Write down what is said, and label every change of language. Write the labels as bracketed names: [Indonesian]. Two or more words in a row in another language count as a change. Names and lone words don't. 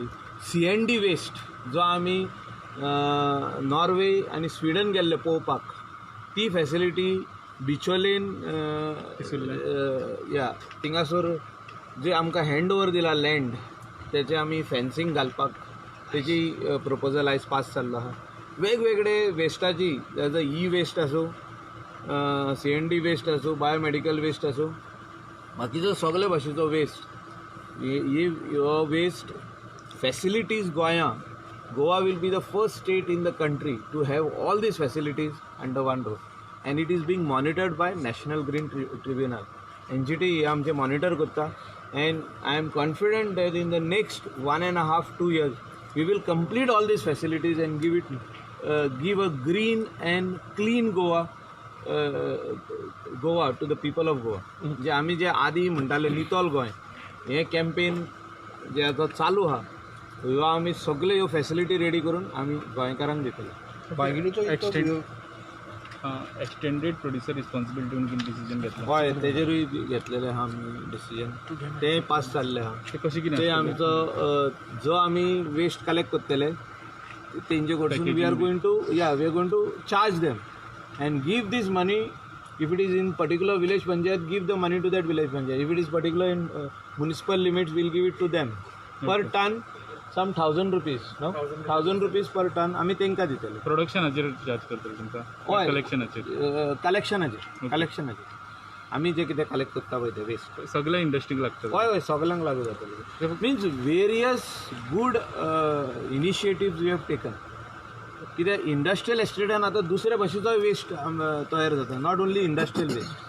[Konkani] CND वेस्ट जो आमी नॉर्वे आनी स्विडन गेल्ले पळोवपाक, ती फॅसिलिटी बिचोलेन या थिंगासोर जे आमकां [English] hand over [Konkani] दिला लँड, तेचे आमी फेन्सिंग घालपाक तेजी प्रपोजल आयज पास जाल्लो आहा. वेगवेगळे वेस्टाची, तेजो वेस्ट आसूं, CND वेस्ट आसूं, बायोमेडिकल वेस्ट आसूं, बाकीचो सगळे भाशेचो वेस्ट, हो वेस्ट फॅसिलिटीज गोंया, [English] Goa will be the first state in the country to have all these facilities under one roof, and it is being monitored by National Green Tribunal. NGT [Konkani] हे आमचे मॉनिटर करता [English] and I am confident that in the next 1.5-2 years we will complete all these facilities and give a green and clean Goa to the people of Goa. [Konkani] जे आमी जे आदी म्हणटाले नितोल गोंय हे कॅम्पेन जे आतां चालू आहा ह्यो आमी सगळे ह्यो फॅसिलिटी रेडी करून आमी गोंयकारांक दितले. [English] extended producer responsibility [Konkani] म्हणून कितें डिसिजन घेतला? हय तेजेरूय घेतलेलें आहा आमी डिसिजन. तें पास जाल्लें आहा. ते कशें कितें ते आमचो जो आमी वेस्ट कलेक्ट करतले तेंचे कडसून [English] we are going to charge them and give this money. If it is in particular village panchayat, give the money to that village panchayat. If it is particular in municipal limits, we'll give it to them. Per ton, some 1,000 rupees. No, 1,000 rupees per ton. [Konkani] आम्ही तेंका दितले. प्रोडक्शनाचेर चार्ज करतले तुमकां? कलेक्शनाचेर. आमी जे कितें कलेक्ट करता पळय ते वेस्ट सगळ्या इंडस्ट्रीक लागतले? हय सगळ्यांक लागू जातले. [English] means various good initiatives we have taken. [Konkani] कित्याक इंडस्ट्रियल एस्टेटान आतां दुसरे भाशेचो वेस्ट तयार जाता, [English] not only industrial waste.